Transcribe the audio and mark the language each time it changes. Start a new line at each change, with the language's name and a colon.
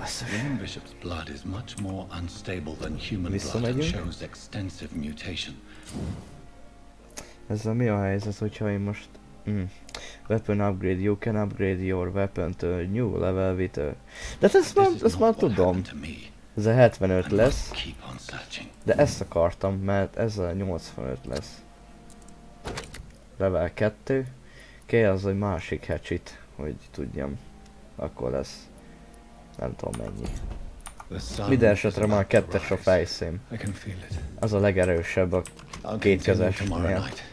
English: William Bishop's blood is much more unstable than human blood and shows extensive mutation.
Hungarian: Ezzel mi a helyzet, hogyha én most
English: Weapon upgrade, you can upgrade your weapon to new level with a...
Hungarian: De ezt már tudom. Ez a 75 lesz. De ezt akartam, mert ez a 85 lesz. Level 2. Kell az egy másik hatchet, hogy tudjam. Akkor lesz. Nem tudom mennyi. Minden esetre már 2-es a fejszém. Az a legerősebb a kétkezesnél.